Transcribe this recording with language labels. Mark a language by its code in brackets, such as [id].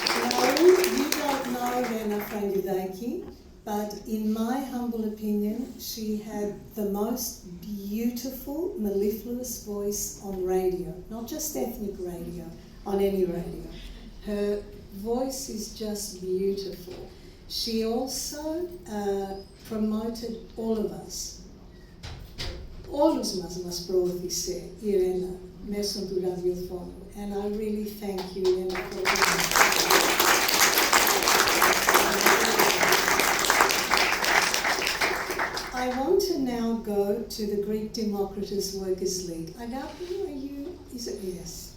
[en] No, you don't know Rena Frangiudaki, but in my humble opinion, she had the most beautiful, mellifluous voice on radio, not just ethnic radio, on any radio. Her voice is just beautiful. She also promoted all of us. [el] Όλους μας προώθησε η Ρένα μέσω του ραδιοφώνου. [en] And I really thank you, Rena, for that. I want to now go to the Greek Democratist Workers' League. Agapi, are you? Is it? Yes.